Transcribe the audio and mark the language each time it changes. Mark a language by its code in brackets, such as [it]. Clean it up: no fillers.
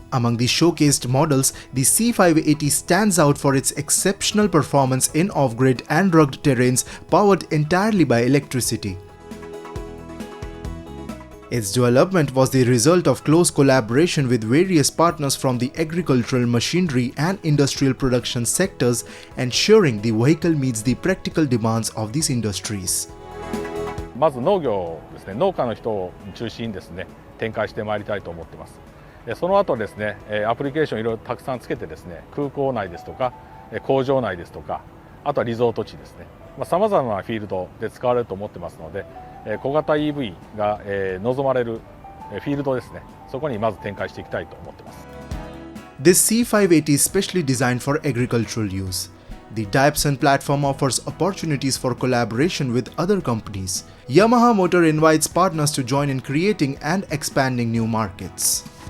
[en] Among the showcased models, the C580 stands out for its exceptional performance in off-grid and rugged terrains powered entirely by electricity. Its development was the result of close collaboration with various partners from the agricultural, machinery, and industrial production sectors, ensuring the vehicle meets the practical demands of these industries. [ja] まず農業ですね、農家の人を中心にですね、展開してまいりたいと思っています。その後ですね、アプリケーションいろいろたくさんつけてですね、空港内ですとか、工場内ですとか、あとはリゾート地ですね、様々なフィールドで使われると思ってますので、小型 EV が望まれるフィールドですね、そこにまず展開していきたいと思っています。 [en] This C580 is specially designed for agricultural use. The Dyson platform offers opportunities for collaboration with other companies. Yamaha Motor invites partners to join in creating and expanding new markets.